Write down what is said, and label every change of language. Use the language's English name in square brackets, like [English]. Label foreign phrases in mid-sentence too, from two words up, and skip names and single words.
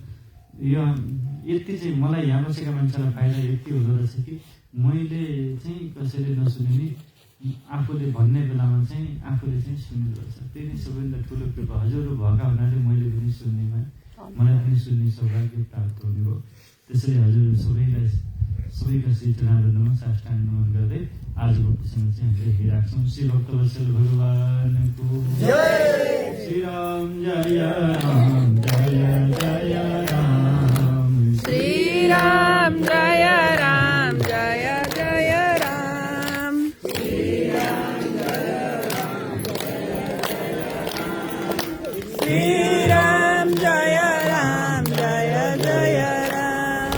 [Nepali] यो यति चाहिँ मलाई यहाँ बसेका मान्छेलाई फाइदा यति हुँदो रहेछ कि मैले चाहिँ कसैले नसुने नि आफूले भन्ने बेलामा चाहिँ आफूले चाहिँ सुन्नु रहेछ। त्यही नै सबैभन्दा ठुलो कृपा। हजुरहरू भएका हुनाले मैले पनि सुन्नेमा, मलाई पनि सुन्ने सौभाग्य प्राप्त हुने भयो। त्यसैले हजुर सबैका श्री चरणहरूमा साष्टाङ्ग नमन गर्दै आजको प्रसङ्ग चाहिँ हामीले हेरिराख्छौँ। श्री भक्तवत्सल भगवानको श्री राम जय राम जय जय राम, श्री राम जय राम जय जय राम, श्री राम जय राम जय जय राम, श्री राम जय राम जय जय राम,